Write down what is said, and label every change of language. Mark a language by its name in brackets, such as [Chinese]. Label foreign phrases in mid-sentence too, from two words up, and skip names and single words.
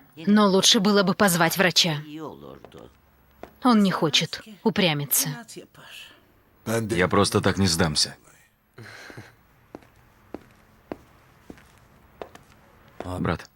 [Russian] Но лучше было бы позвать врача. [Turkish] İyi olurdu. [Russian] Он не хочет упрямиться. [Turkish] Ben de [Russian] Я просто так не сдамся. Брат.